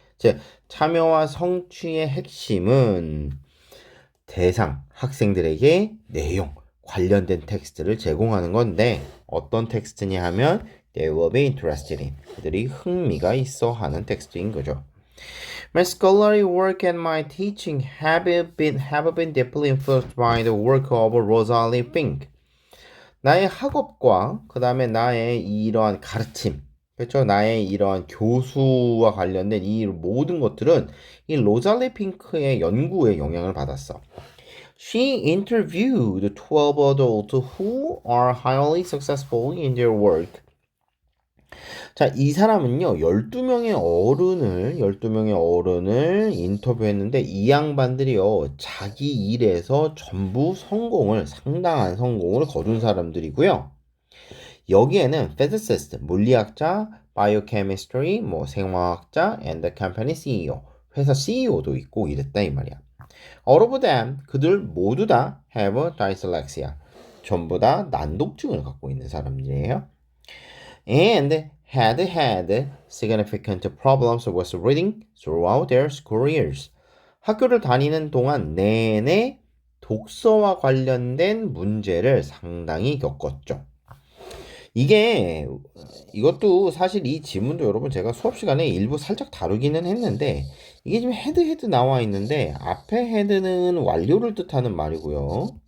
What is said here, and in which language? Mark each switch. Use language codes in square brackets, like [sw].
[ko] 즉, 참여와 성취의 핵심은 대상, 학생들에게 내용, 관련된 텍스트를 제공하는 건데 어떤 텍스트냐 하면 [en] they will be interested in [ko] 그들이 흥미가 있어 하는 텍스트인 거죠. [en] My scholarly work and my teaching have been deeply influenced by the work of Rosalie Fink. [ko] 나의 학업과 그 다음에 나의 이러한 가르침 그렇죠? 나의 이러한 교수와 관련된 이 모든 것들은 이 로잘리 핑크의 연구에 영향을 받았어. [en] She interviewed 12 adults who are highly successful in their work. [ko] 자, 이 사람은요, 12명의 어른을 인터뷰했는데, 이 양반들이요, 자기 일에서 전부 상당한 성공을 거둔 사람들이고요. 여기에는 physicist, 물리학자, biochemistry, 생화학자, [en] and the company CEO, [ko] 회사 CEO도 있고 이랬다, 이 말이야. [en] All of them, [ko] 그들 모두 다 [en] have dyslexia. [ko] 전부 다 난독증을 갖고 있는 사람들이에요. [en] And had significant problems with reading throughout their school years. [ko] 학교를 다니는 동안 내내 독서와 관련된 문제를 상당히 겪었죠. 이것도 사실 이 지문도 여러분 제가 수업 시간에 일부 살짝 다루기는 했는데 이게 지금 헤드 나와 있는데 앞에 헤드는 완료를 뜻하는 말이고요.